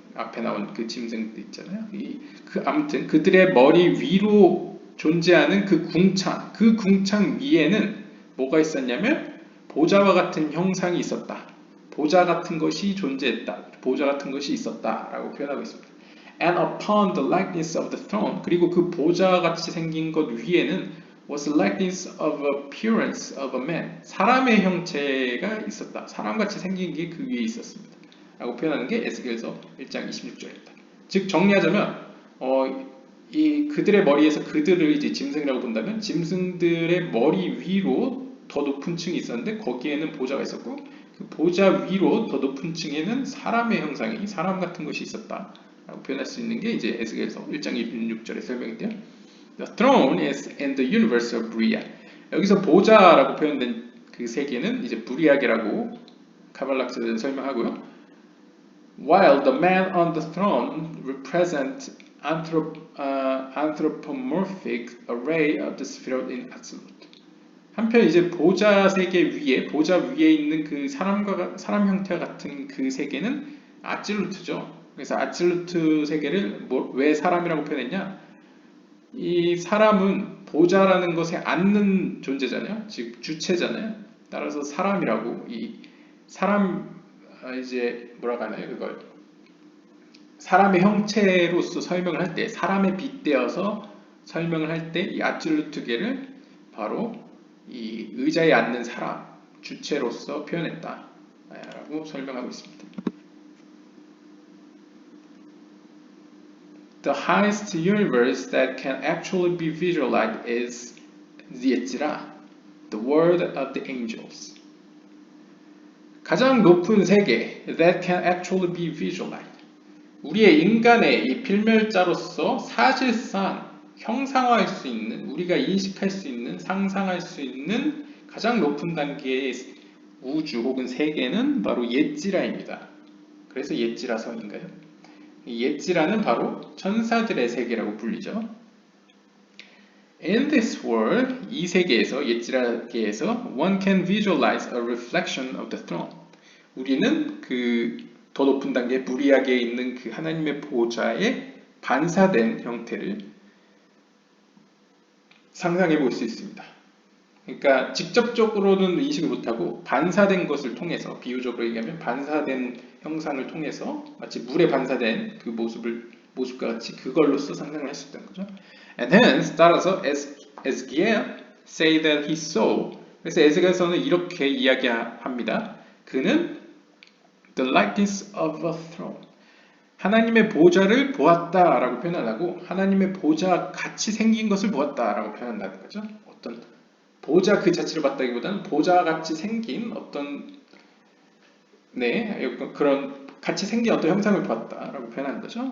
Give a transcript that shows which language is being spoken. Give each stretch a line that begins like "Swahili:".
Korean: 앞에 나온 그 짐승들 있잖아요. 아무튼 그들의 머리 위로 존재하는 그 궁창 위에는 뭐가 있었냐면 보좌와 같은 형상이 있었다. 보좌 같은 것이 존재했다. 보좌 같은 것이 있었다라고 표현하고 있습니다.
English: And upon the likeness of the throne,
Korean: 그리고 그 보좌 같이 생긴 것 위에는
English: was the likeness of appearance of a man,
Korean: 사람의 형체가 있었다. 사람같이 생긴 게 그 위에 있었습니다. 라고 표현하는 게 에스겔서 1장 26절입니다. 즉 정리하자면 이 그들의 머리에서 그들을 이제 짐승이라고 본다면 짐승들의 머리 위로 더 높은 층이 있었는데 거기에는 보좌가 있었고 그 보좌 위로 더 높은 층에는 사람의 형상이 사람 같은 것이 있었다. 라고 표현할 수 있는 게 이제 에스겔서 1장 26절의 설명인데요.
English: The throne is in the universe of Bria.
Korean: 여기서 보좌라고 표현된 그 세계는 이제 브리아계라고 카발락스는 설명하고요.
English: While the man on the throne represents anthropomorphic array of the Sefirot in Atzilut.
Korean: 한편 이제 보좌 세계 위에 보좌 위에 있는 그 사람 형태와 같은 그 세계는 아찔루트죠. 그래서 아찔루트 세계를 왜 사람이라고 표현했냐? 이 사람은 보좌라는 것에 앉는 존재잖아요. 즉 주체잖아요. 따라서 사람이라고 이 사람 이제 뭐라고 하나요? 그걸 사람의 형체로서 설명을 할 때 사람에 빗대어서 설명을 할 때 이 아absolute계를 바로 이 의자에 앉는 사람 주체로서 표현했다 라고 설명하고 있습니다.
English: The highest universe that can actually be visualized is the Yetzirah, the world of the angels.
Korean: 가장 높은 세계
English: that can actually be visualized.
Korean: 우리의 인간의 이 필멸자로서 사실상 형상화할 수 있는, 우리가 인식할 수 있는, 상상할 수 있는 가장 높은 단계의 우주 혹은 세계는 바로 예지라입니다. 그래서 예지라성인가요? 이 예지라는 바로 천사들의 세계라고 불리죠.
English: In this world,
Korean: 이 세계에서, 예지라계에서
English: one can visualize a reflection of the throne.
Korean: 우리는 그 더 높은 단계 무리하게 있는 그 하나님의 보좌에 반사된 형태를 상상해 볼 수 있습니다. 그러니까 직접적으로는 인식을 못하고 반사된 것을 통해서 비유적으로 얘기하면 반사된 형상을 통해서 마치 물에 반사된 그 모습과 같이 그걸로써 상상을 할 수 있다는 거죠.
English: And hence
Korean: 따라서
English: 에스기엘 say that he saw.
Korean: 그래서 에스겔서는 이렇게 이야기합니다. 그는
English: the likeness of a throne.
Korean: 하나님의 보좌를 보았다라고 표현하고 하나님의 보좌 같이 생긴 것을 보았다라고 표현한다는 거죠. 어떤 보좌 그 자체를 봤다기보다는 보좌 같이 생긴 어떤 그런 같이 생긴 어떤 형상을 보았다라고 표현하는 거죠.